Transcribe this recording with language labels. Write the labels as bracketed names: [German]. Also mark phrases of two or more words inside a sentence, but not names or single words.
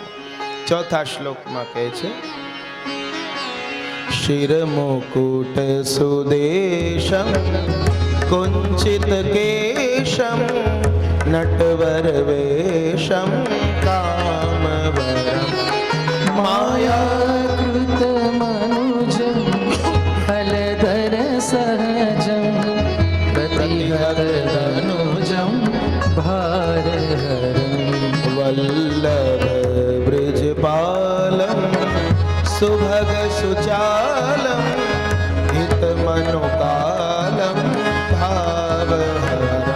[Gujarati] ચોથા શ્લોકમાં કહે છે, [Sanskrit] શિર મુકુટ સુદેશમ કુંચિત કેશમ નટવર વેશમ કામવરમ मायाकृत मनुजं फलधर सहजं प्रतिहत तनुजं भारहरं वल्लभ ब्रजपालम सुभग सुचालम हित मनुकालम भावहरम